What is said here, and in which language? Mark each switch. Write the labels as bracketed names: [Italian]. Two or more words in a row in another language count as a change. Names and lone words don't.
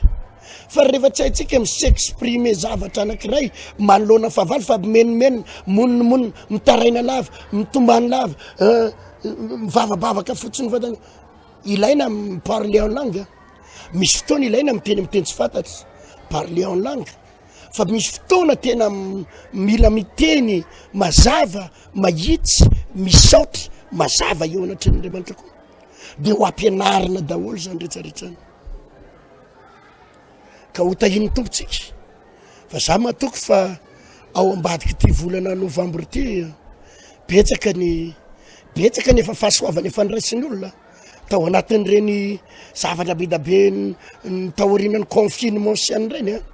[Malagasy] Fa rehefa tsy haitsika misexprimer zavatra anankiray manoloana fahavalo, fa menimena, monimony, mitaraina lava, mitombany lava, mivavabavaka fotsiny vatany, ilaina [French] parler en langue. [Malagasy] Misy fotoana ilaina miteny tsy fantatry, [French] parler en langue. [Malagasy] Fa misy fotoana tena mila miteny mazava, mahitsy, misaotra, mazava eo anatren'Andriamanitra koa. De ho ampianarina daholo zany rehetrarehetrany. Ka ho tahiny tompontsika. Fa za matoko fa ao ambadiky ty volana novambra ty, betsaka ny efa fahasoavany efa niraisin'olona tao anatin'ireny zavatra bedabe ny taorinany confinement siany reny a.